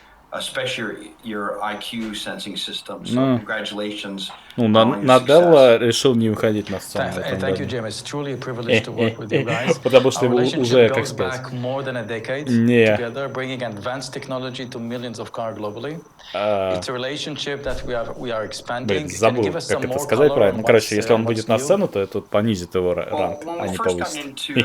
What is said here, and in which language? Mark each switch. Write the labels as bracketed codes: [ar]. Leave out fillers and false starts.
[en] especially your IQ sensing system. So congratulations. [ru] Ну, на дело решил не уходить на сцену. [en] Thank you, Jim. It's truly a privilege to work with you guys. [ru] Потому что его уже, как сказать, [en] together, bringing advanced technology to millions of cars globally. It's a relationship that we are expanding. [ru] Забыл, как это сказать правильно. Короче, если он выйдет на сцену, то это понизит его ранг, а не повысит.